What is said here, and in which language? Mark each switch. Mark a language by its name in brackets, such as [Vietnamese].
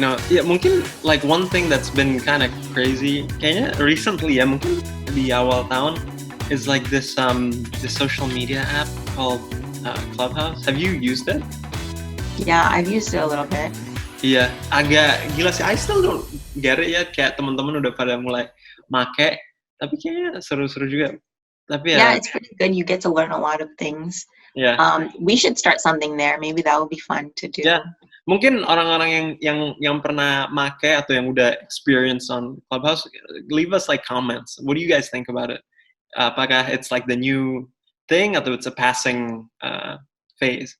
[English] Yeah, mungkin like one thing that's been kind of crazy, [Indonesian] kayaknya [English] recently ya, [Indonesian] mungkin di awal tahun, [English] is like this social media app called Clubhouse. Have you used it? Yeah, I've used it a little bit. [Indonesian] Iya, agak gila sih. [English] I still don't get it yet. [Indonesian] Kayak teman-teman udah pada mulai make, tapi kayaknya seru-seru juga. Tapi [English] yeah, it's pretty good. You get to learn a lot of things. Yeah. We should start something there. Maybe that would be fun to do. [Indonesian] Yeah. Mungkin orang-orang yang pernah make atau yang udah experience on Clubhouse, [English] leave us like comments. What do you guys think about it? [Indonesian] Apakah [English] it's like the new thing [Indonesian] atau [English] it's a passing phase?